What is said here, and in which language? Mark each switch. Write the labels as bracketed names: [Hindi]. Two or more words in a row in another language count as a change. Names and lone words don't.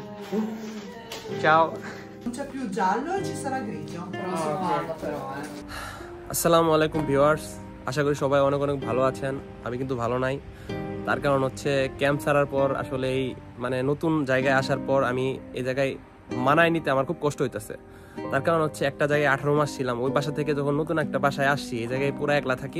[Italian] Ciao. Non c'è più giallo e ci sarà grigio. Prossimo anno però, [Bangla] আসসালামু আলাইকুম ভিউয়ার্স, আশা করি সবাই অনেক অনেক ভালো আছেন। আমি কিন্তু ভালো নাই। তার কারণ হচ্ছে ক্যাম্প ছাড়ার পর আসলে এই মানে নতুন জায়গায় আসার পর আমি এই জায়গায় মানায় নিতে আমার খুব কষ্ট হইতেছে। তার কারণ হচ্ছে একটা জায়গায় 18 মাস ছিলাম, ওই বাসা থেকে যখন নতুন একটা বাসায় আসছি এই জায়গায় পুরো একলা থাকি।